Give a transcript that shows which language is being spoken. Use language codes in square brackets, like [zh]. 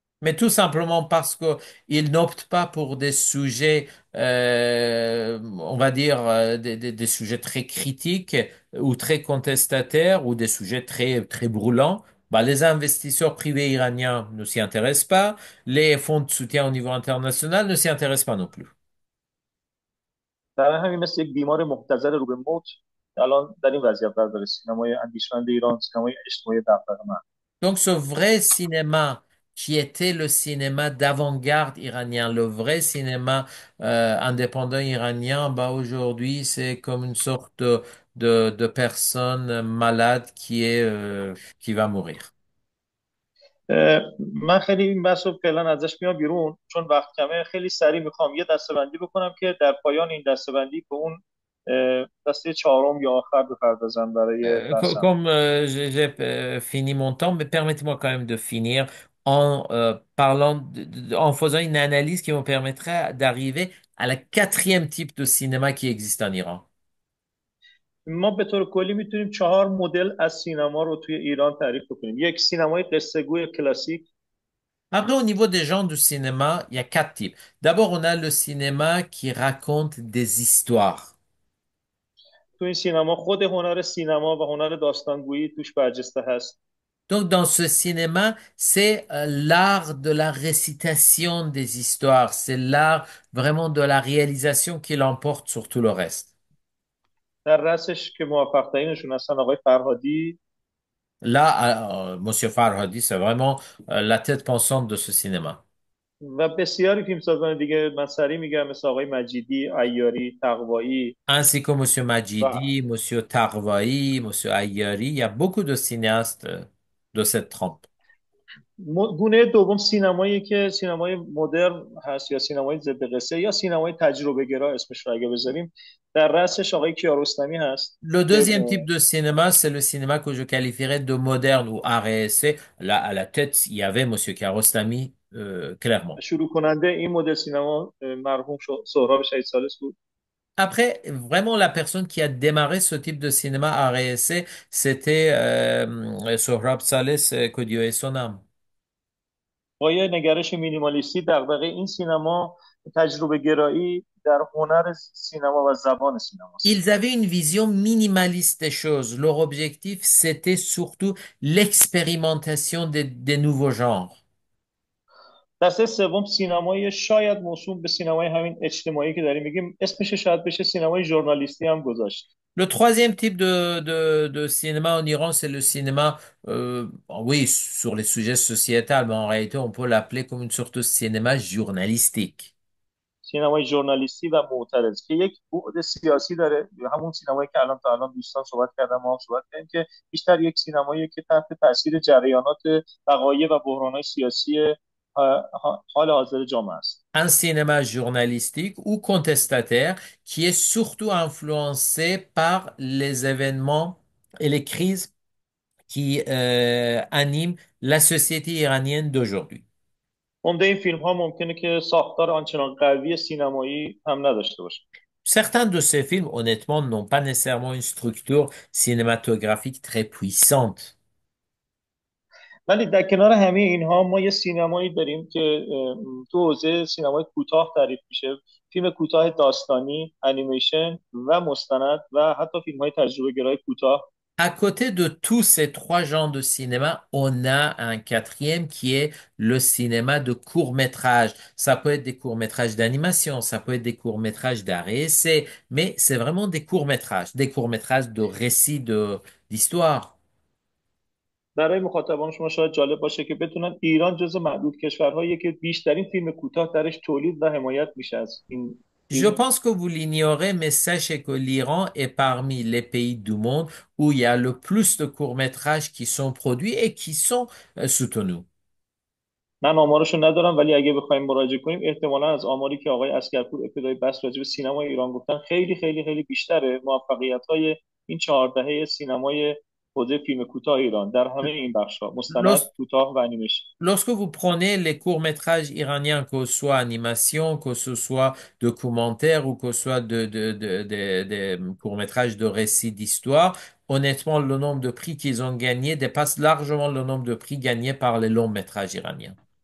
[fr] Mais tout simplement parce que ils n'optent pas pour des sujets, on va dire, des sujets très critiques ou très contestataires ou des sujets très brûlants. Bah, les investisseurs privés iraniens ne s'y intéressent pas. Les fonds de soutien au niveau international ne s'y intéressent pas non plus. [fa] در همین مثل یک بیمار مبتذل رو به موت الان در این وضعیت قرار داره سینمای اندیشمند ایران، سینمای اجتماعی دغدغه‌مند. [fr] Donc ce vrai cinéma qui était le cinéma d'avant-garde iranien, le vrai cinéma indépendant iranien, bah aujourd'hui c'est comme une sorte de personne malade qui va mourir. [fa] من خیلی این بحث رو فعلا ازش میام بیرون چون وقت کمه. خیلی سریع میخوام یه دسته‌بندی بکنم که در پایان این دسته‌بندی به اون دسته چهارم یا آخر بپردازم برای بحثم. [fr] Comme j'ai fini mon temps, mais permettez-moi quand même de finir en parlant, en faisant une analyse qui me permettrait d'arriver à la quatrième type de cinéma qui existe en Iran. [fa] ما به طور کلی میتونیم چهار مدل از سینما رو توی ایران تعریف کنیم. یک، سینمای قصه گوی کلاسیک. [fr] Après, au niveau des genres du cinéma, il y a quatre types. D'abord, on a le cinéma qui raconte des histoires. [fa] تو این سینما خود هنر سینما و هنر داستانگویی توش برجسته هست. [fr] Donc, dans ce cinéma, c'est l'art de la récitation des histoires. C'est l'art vraiment de la réalisation qui l'emporte sur tout le reste. [fa] در رأسش که موفق ترینشون هستن آقای فرهادی. [fr] Là, Monsieur Farhadi, c'est vraiment la tête pensante de ce cinéma. [fa] و بسیاری فیلمسازان دیگه من سریع میگم، مثل آقای مجیدی، عیاری، تقوایی. [fr] Ainsi que Monsieur [fa] و [fr] Majidi, Monsieur Tarvaï, Monsieur Ayyari, il y a beaucoup de cinéastes de cette trempe. [fa] گونه دوم سینمایی که سینمای مدرن هست یا سینمای ضد قصه یا سینمای تجربه گرا اسمش رو اگه بذاریم. در رأسش آقای کیارستمی هست [fr] Le [fa] که [fr] deuxième type de cinéma, c'est le cinéma que je qualifierais de moderne ou art et essai. Là, à la tête, il y avait Monsieur Kiarostami, clairement. [fa] شروع کننده این مدل سینما مرحوم سهراب شهید سالس بود. [fr] Après, vraiment, la personne qui a démarré ce type de cinéma art et essai, c'était Sohrab Saleh, que Dieu ait son âme. [fa] با یه نگرش مینیمالیستی دغدغه این سینما تجربه گرایی در هنر سینما و زبان سینماست. [fr] Ils avaient une vision minimaliste des choses. Leur objectif, c'était surtout l'expérimentation des nouveaux genres. [fa] دسته سوم سینمای شاید موسوم به سینمای همین اجتماعی که داریم میگیم، اسمش شاید بشه سینمای ژورنالیستی هم گذاشت. [fr] Le troisième type de cinéma en Iran, c'est le cinéma, oui, sur les sujets sociétals, mais en réalité, on peut l'appeler comme une sorte de cinéma journalistique. [fa] سینمای ژورنالیستی و معترض که یک بعد سیاسی داره، همون سینمایی که الان تا الان دوستان صحبت کردن، ما هم صحبت کردیم، که بیشتر یک سینمایی که تحت تاثیر جریانات وقایع و بحران‌های سیاسی حال حاضر جامعه است. [fr] Un cinéma journalistique ou contestataire qui est surtout influencé par les événements et les crises qui animent la société iranienne d'aujourd'hui. [fa] عمده این فیلم ها ممکنه که ساختار آنچنان قوی سینمایی هم نداشته باشه. [fr] Certains de ces films, honnêtement, n'ont pas nécessairement une structure cinématographique très puissante. [fa] ولی در کنار همه اینها ما یه سینمایی داریم که تو حوزه سینمای کوتاه تعریف میشه، فیلم کوتاه داستانی، انیمیشن و مستند و حتی فیلم های تجربه گرای کوتاه. [fr] À côté de tous ces trois genres de cinéma, on a un quatrième qui est le cinéma de court-métrage. Ça peut être des courts-métrages d'animation, ça peut être des courts-métrages d'art et essai, mais c'est vraiment des courts-métrages de récits d'histoire. [fa] برای مخاطبان شما شاید جالب باشه که بتونن ایران جزو معدود کشورهاییه که بیشترین فیلم کوتاه درش تولید و حمایت میشه از این [fr] Je [fa] فیلم. [fr] pense que vous l'ignorez, mais sachez que l'Iran est parmi les pays du monde où il y a le plus de courts-métrages qui sont produits et qui sont soutenus. [fa] من آمارشو ندارم، ولی اگه بخوایم مراجعه کنیم احتمالا از آماری که آقای عسگرپور ابتدای بحث راجع به سینمای ایران گفتن خیلی خیلی خیلی بیشتره موفقیت‌های این 4 دهه سینمای حوزه فیلم کوتاه ایران در همه این بخش‌ها، مستند، Los- کوتاه و انیمیشن. [fr] Lorsque vous prenez les courts-métrages iraniens, que ce soit animation, que ce soit documentaire ou que ce soit des courts-métrages de récits d'histoire, honnêtement, le nombre de prix qu'ils ont gagnés dépasse largement le nombre de prix gagnés par les longs-métrages iraniens.